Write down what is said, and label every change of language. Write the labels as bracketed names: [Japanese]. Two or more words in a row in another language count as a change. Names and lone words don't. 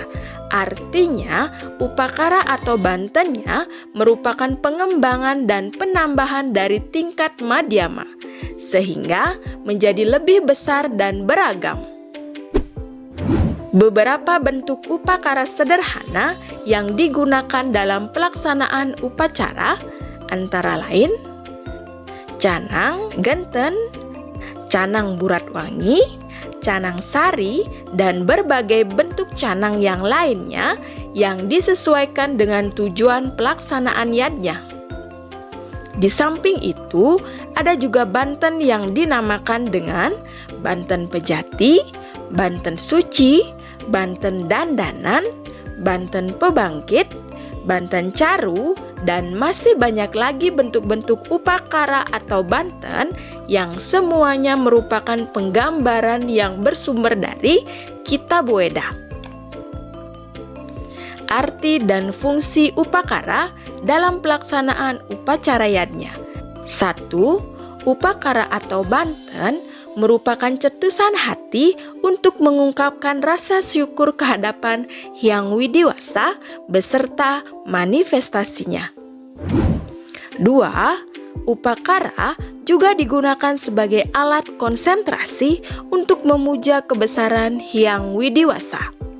[Indonesian] Artinya, upakara atau bantennya merupakan pengembangan dan penambahan dari tingkat madhyama, sehingga menjadi lebih besar dan beragam. Beberapa bentuk upakara sederhana yang digunakan dalam pelaksanaan upacara antara lain canang genten, canang burat wangi, canang sari, dan berbagai bentuk canang yang lainnya yang disesuaikan dengan tujuan pelaksanaan yadnya. Di samping itu, ada juga banten yang dinamakan dengan banten pejati, banten suci, banten dandanan, banten pebangkit, banten caru, dan masih banyak lagi bentuk-bentuk upakara atau banten yang semuanya merupakan penggambaran yang bersumber dari Kitab Weda. Arti dan fungsi upakara dalam pelaksanaan upacara yadnya. 1. Upakara atau banten merupakan cetusan hati untuk mengungkapkan rasa syukur kehadapan Hyang Widiwasa beserta manifestasinya. 2. Upakara juga digunakan sebagai alat konsentrasi untuk memuja kebesaran Hyang Widiwasa.